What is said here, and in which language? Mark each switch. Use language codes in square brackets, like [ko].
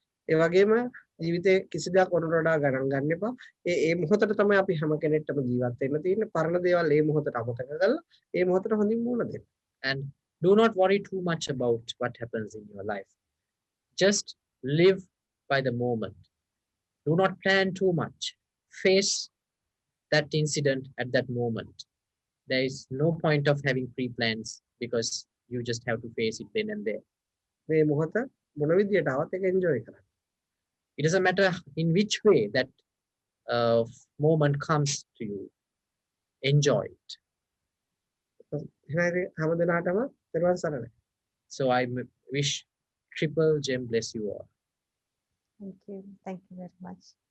[si] ඒ වගේම ජීවිතේ කිසි දෙයක් වලට වඩා ගණන් ගන්න එපා. ඒ මොහොතට තමයි අපි හැම කෙනෙක්ටම ජීවත් වෙන්න තියෙන්නේ. පරණ දේවල් ඒ මොහොතට අමතක කරලා ඒ මොහොතට හොඳින් මුණ දෙන්න. [en] And do not worry too much about what happens in your life. Just live by the moment. Do not plan too much. Face that incident at that moment. There is no point of having pre-plans because you just have to face it then and there. [si] මේ මොහොත මොන විදියට ආවත් ඒක enjoy කරන්න. [en] It doesn't matter in which way that moment comes to you. Enjoy it. [si] හැම දිනාටම දරුවන් සරණයි. [en] So I wish Triple Gem bless you all. Thank you. Thank you very much.